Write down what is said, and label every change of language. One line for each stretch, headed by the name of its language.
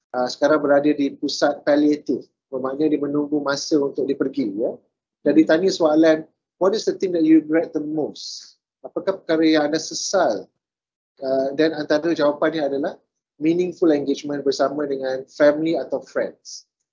Malay: Sekarang berada di pusat palliatif, bermakna dia menunggu masa untuk dia pergi. Ya? Dan ditanya soalan,
English: what is the thing that you regret the most?
Malay: Apakah perkara yang anda sesal? Dan antara jawapannya adalah meaningful engagement bersama dengan family atau friends.